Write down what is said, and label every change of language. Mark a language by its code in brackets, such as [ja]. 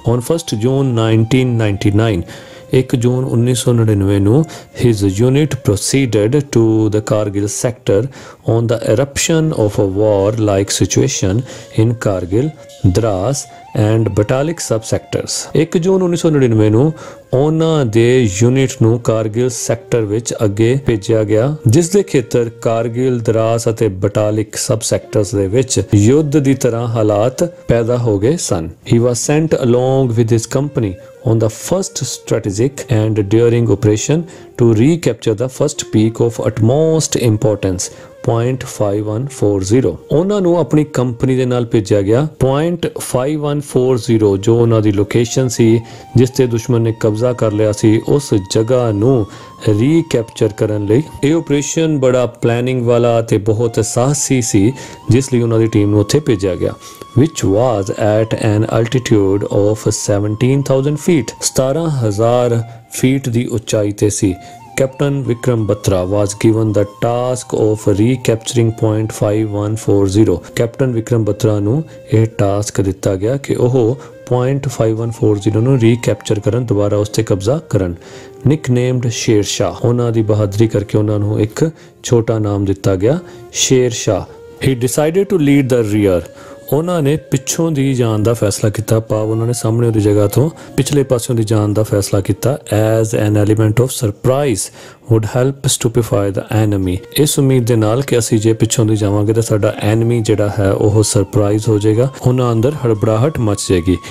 [en] on 1 June 1999 [pa] 1 ਜੂਨ 1999 ਨੂੰ [en] his unit proceeded to the Kargil sector on the eruption of a war-like situation in Kargil, Dras and Batalik subsectors। [pa] 1 ਜੂਨ 1999 ਨੂੰ ਉਹਨਾਂ ਦੇ unit ਨੂੰ Kargil sector ਵਿੱਚ ਅੱਗੇ ਭੇਜਿਆ ਗਿਆ ਜਿਸ ਦੇ ਖੇਤਰ ਕਾਰਗਿਲ, ਦਰਾਸ ਅਤੇ ਬਟਾਲਿਕ ਸਬ ਸੈਕਟਰਸ ਦੇ ਵਿੱਚ ਯੁੱਧ ਦੀ ਤਰ੍ਹਾਂ ਹਾਲਾਤ ਪੈਦਾ ਹੋ ਗਏ ਸਨ। [en] He was sent along with his company on the first strategic and daring operation to recapture the first peak of utmost importance point 5140। [pa] ਉਹਨਾਂ ਨੂੰ ਆਪਣੀ ਕੰਪਨੀ ਦੇ ਨਾਲ ਭੇਜਿਆ ਗਿਆ point 5140 ਜੋ ਉਹਨਾਂ ਦੀ ਲੋਕੇਸ਼ਨ ਸੀ ਜਿਸ ਤੇ ਦੁਸ਼ਮਣ ਨੇ ਕਬਜ਼ਾ ਕਰ ਲਿਆ ਸੀ ਉਸ ਜਗ੍ਹਾ ਨੂੰ ਰੀਕੈਪਚਰ ਕਰਨ ਲਈ ਇਹ ਆਪਰੇਸ਼ਨ ਬੜਾ ਪਲੈਨਿੰਗ ਵਾਲਾ ਤੇ ਬਹੁਤ ਸਾਹਸੀ ਸੀ ਜਿਸ ਲਈ ਉਹਨਾਂ ਦੀ ਟੀਮ ਨੂੰ ਉੱਥੇ ਭੇਜਿਆ ਗਿਆ [en] which was at an altitude of 17,000 feet [pa] 17,000 feet ਦੀ ਉਚਾਈ ਤੇ ਸੀ। [en] Captain Vikram Batra was given the task of recapturing point 5140. [pa] Captain Vikram Batra ਨੂੰ ਇਹ ਟਾਸਕ ਦਿੱਤਾ ਗਿਆ ਕਿ ਉਹ point 5140 ਨੂੰ ਰੀਕੈਪਚਰ ਕਰਨ, ਦੁਬਾਰਾ ਉਸ ਤੇ ਕਬਜ਼ਾ ਕਰਨ। ਨਿਕਨੇਮਡ ਸ਼ੇਰ ਸ਼ਾਹ, ਉਹਨਾਂ ਦੀ ਬਹਾਦਰੀ ਕਰਕੇ ਉਹਨਾਂ ਨੂੰ ਇੱਕ ਛੋਟਾ ਨਾਮ ਦਿੱਤਾ ਗਿਆ Sher Shah. [en] He decided to lead the rear. [pa] ਉਹਨਾਂ ਨੇ ਪਿੱਛੋਂ ਦੀ ਜਾਣ ਦਾ ਫੈਸਲਾ ਕੀਤਾ, ਭਾਵ ਉਹਨਾਂ ਨੇ ਸਾਹਮਣੇ ਦੀ ਜਗ੍ਹਾ ਤੋਂ ਪਿਛਲੇ ਪਾਸਿਓਂ ਦੀ ਜਾਣ ਦਾ ਫੈਸਲਾ ਕੀਤਾ। [en] as an element of surprise would help stupefy the enemy, [pa] ਇਸ ਉਮੀਦ ਦੇ ਨਾਲ ਕਿ ਅਸੀਂ ਜੇ ਪਿੱਛੋਂ ਦੀ ਜਾਵਾਂਗੇ ਤਾਂ ਸਾਡਾ ਐਨਮੀ ਜਿਹੜਾ ਹੈ ਉਹ ਸਰਪ੍ਰਾਈਜ਼ ਹੋ ਜਾਏਗਾ, ਉਹਨਾਂ ਅੰਦਰ ਹੜਬੜਾਹਟ ਮਚ ਜਾਏਗੀ।